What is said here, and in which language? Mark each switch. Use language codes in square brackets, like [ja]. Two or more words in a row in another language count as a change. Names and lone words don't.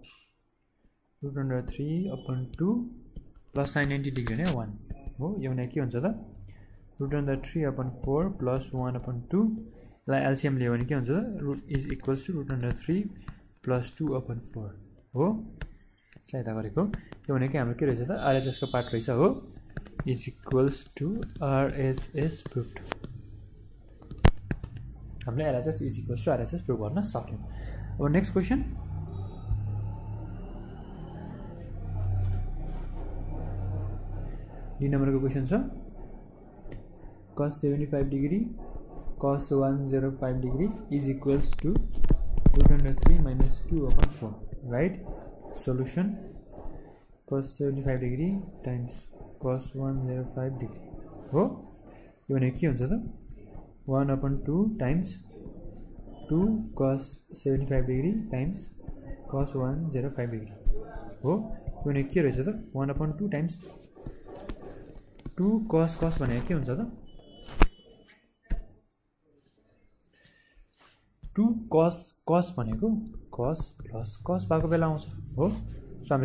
[ne] √3/2 [en] plus sin 90 degree [ne] भने 1 हो यो भनेको के हुन्छ त √3/4 प्लस 1/2 लाई एलसीएम लियो भने के हुन्छ त [en] is equals to √3 plus 2/4 [ne] हो यसलाई यता गरेको यो भनेको हाम्रो के रहेछ त RHS को पार्ट रहेछ हो [en] is equals to RHS proved [ne] हामीले [en] LHS is equals to RHS prove [ne] गर्न सक्यौं अब [en] next question D [ne] नम्बरको क्वेसन [en] छ cos 75 degree cos 105 degree is equals to √3 minus 2/4 right solution cos 75 degree times cos 105 degree [ne] हो यो भने के हुन्छ त [en] 1/2 times 2 cos 75 degree times cos 105 degree [ne] हो यो भने के रहेछ त [en] 1/2 times [ne] 2 cos भनेको के हुन्छ त 2 cos भनेको [en] cos plus cos [ne] भएको बेला आउँछ हो सो हामीले